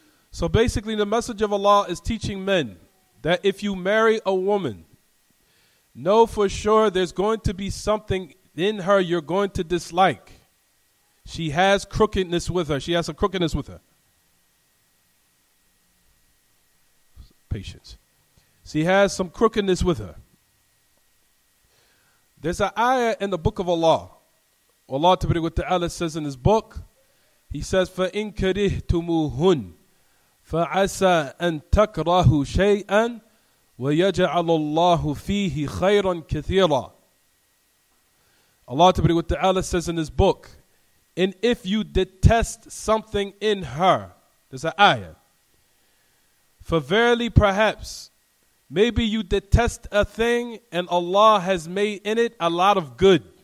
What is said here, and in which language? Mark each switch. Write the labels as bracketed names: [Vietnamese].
[English] So basically the Messenger of Allah is teaching men that if you marry a woman, know for sure there's going to be something in her you're going to dislike. She has crookedness with her. She has a crookedness with her. Patience. She has some crookedness with her. There's an ayah in the book of Allah. Allah Ta'ala says in his book, He says, [Arabic] فَإِن كَرِهْتُمُوهُنْ فَعَسَىٰ أَن تَكْرَهُوا شَيْئًا وَيَجْعَلَ اللَّهُ فِيهِ خَيْرًا كَثِيرًا. [English] Allah Ta'ala says in his book, and if you detest something in her, there's an ayah. For verily perhaps, maybe you detest a thing and Allah has made in it a lot of good.